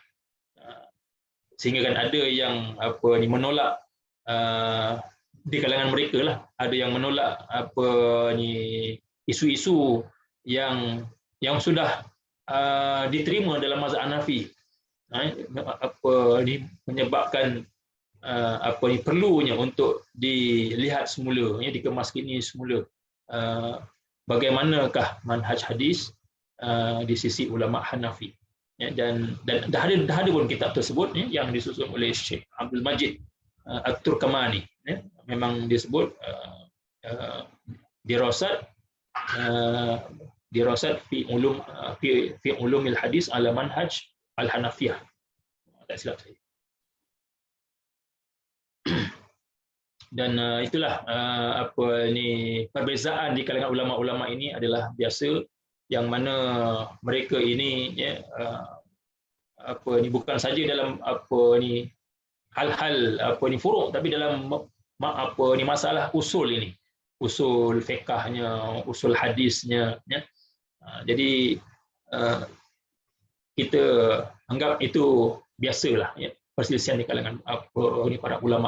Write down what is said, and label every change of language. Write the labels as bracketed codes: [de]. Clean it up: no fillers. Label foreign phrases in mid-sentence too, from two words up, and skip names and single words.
[ms] Sehingga kan ada yang menolak di kalangan mereka lah, ada yang menolak isu-isu yang sudah diterima dalam mazhab Hanafi, menyebabkan perlunya untuk dilihat semula, dikemaskini semula bagaimanakah manhaj hadis di sisi ulama Hanafi. Dan dah ada pun kitab tersebut yang disusun oleh Syekh Abdul Majid At-Turkamani, memang disebut dirasat fi ulumil hadis ala manhaj al-Hanafiyah, tak silap saya. Dan itulah perbezaan di kalangan ulama-ulama ini adalah biasa, yang mana mereka ini bukan saja dalam hal-hal furuk, tapi dalam masalah usul ini, usul fiqahnya, usul hadisnya, jadi kita anggap itu biasalah, perselisihan di kalangan para ulama.